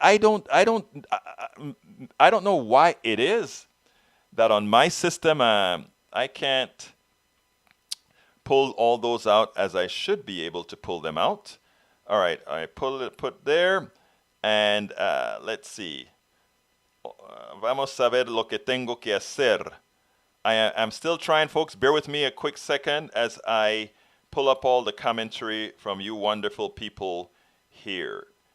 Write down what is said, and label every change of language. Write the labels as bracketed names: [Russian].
[English] I don't know why it is that on my system I can't pull all those out as I should be able to pull them out. All right, I put there, and let's see. [Spanish] Vamos a ver lo que tengo que hacer. [English] I'm still trying, folks. Bear with me a quick second as I pull up all the commentary from you wonderful people here.